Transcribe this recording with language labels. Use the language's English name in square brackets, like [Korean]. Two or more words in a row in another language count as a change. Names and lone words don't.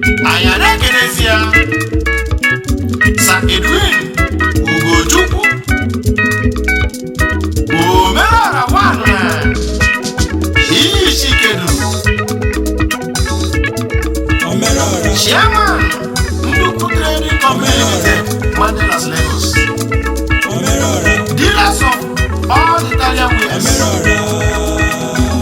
[Igbo] Anyị a na-ekenezi ya, Sir Edwin Ugochukwu, Omerọra One, Iyishikedu, Omerọra. [English] Chairman, Nnukwu Trading Company Limited, Mandelas, Lagos. Omerora. Dealers of all Italian wares. Omerora.